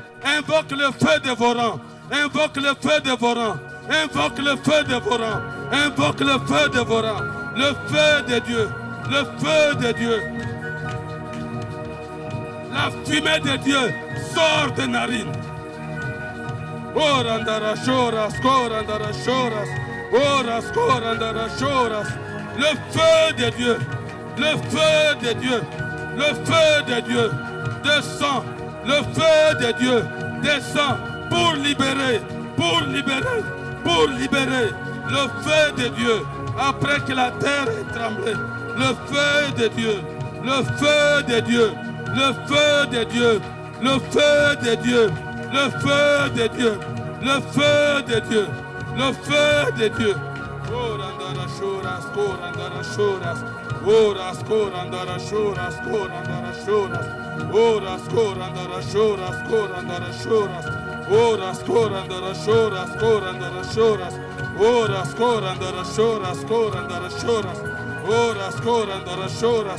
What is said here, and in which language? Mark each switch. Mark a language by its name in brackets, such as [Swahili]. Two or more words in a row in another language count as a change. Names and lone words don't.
[French] Invoque le feu dévorant. Invoque le feu dévorant. Invoque le feu dévorant. Invoque le feu dévorant. Le feu de Dieu. Le feu de Dieu. La fumée de Dieu sort des narines. Orandara choras, korandara choras. Oras, korandara choras. Le feu de Dieu. Le feu de Dieu. Le feu de Dieu descend. Le feu de Dieu descend pour libérer. Pour libérer. Pour libérer. Le feu de Dieu. Après que la terre ait tremblé. Le feu de Dieu. Le feu de Dieu. Le feu de Dieu, le feu de Dieu, le feu de Dieu, le feu de Dieu, le feu de Dieu. Korandara choras, korandara choras, oras korandara choras, korandara choras, oras korandara choras, korandara choras, oras korandara choras, korandara choras, oras korandara choras, korandara choras, oras korandara choras.